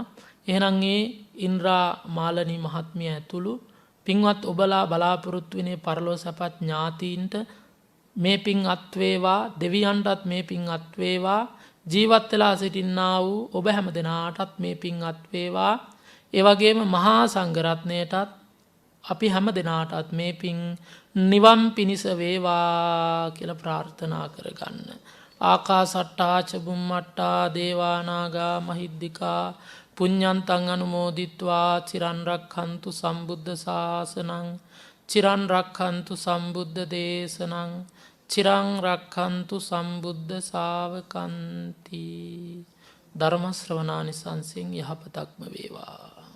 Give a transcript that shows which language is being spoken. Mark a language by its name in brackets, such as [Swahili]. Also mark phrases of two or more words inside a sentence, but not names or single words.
[Sinhala] එහෙනම් ඒ ඉන්ද්‍රා මාලනී මහත්මිය ඇතුළු පින්වත් ඔබලා බලාපොරොත්තු වෙනේ පරලෝ සැපත් ඥාතීන්ට මේ පින් අත් වේවා, දෙවියන්ටත් මේ පින් අත් වේවා, ජීවත් වෙලා සිටින්නා වූ ඔබ හැම දෙනාටත් මේ පින් අත් වේවා. ඒ වගේම මහා සංඝරත්නයටත් අපි හැම දෙනාටත් මේ පින් නිවන් පිණිස වේවා කියලා ප්‍රාර්ථනා කරගන්න. [Pali] ආකාසට්ටා ච බුම්මට්ටා දේවා නාග මහිද්దికා පුඤ්ඤන්තං අනුමෝදිත්වා චිරන් රක්ඛන්තු සම්බුද්ධ ශාසනං චිරන් රක්ඛන්තු සම්බුද්ධ දේශනං චිරං රක්ඛන්තු සම්බුද්ධ ශාවකන්ති. [Sinhala] ධර්ම ශ්‍රවණානිසංසෙන් යහපතක්ම වේවා.